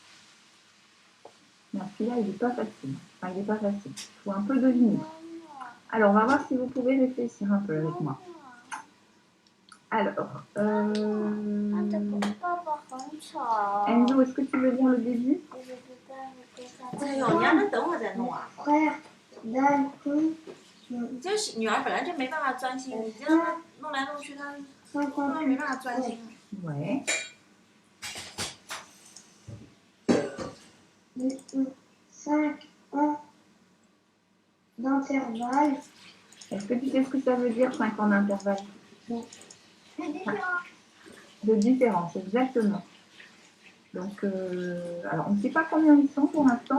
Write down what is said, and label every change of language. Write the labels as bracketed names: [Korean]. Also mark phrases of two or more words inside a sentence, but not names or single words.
[French] Non, celui-là, il n'est pas facile. Enfin, il n'est pas facile. Il faut un peu deviner. Alors, on va voir si vous pouvez réfléchir un peu avec moi. Alors, Enzo, est-ce que tu veux dire le début? [Chinese] 哎呦，你让他等会儿再弄啊！ [French] Frère d'Alton, [Chinese] 你这女儿本来就没办法专心，你这让她弄来弄去，她没办法专心。 [French] Ouais. 5 ans d'intervalle. Est-ce que tu sais ce que ça veut dire 5 ans d'intervalle? C'est différent. De différence, exactement. Donc, alors on ne sait pas combien ils sont pour l'instant.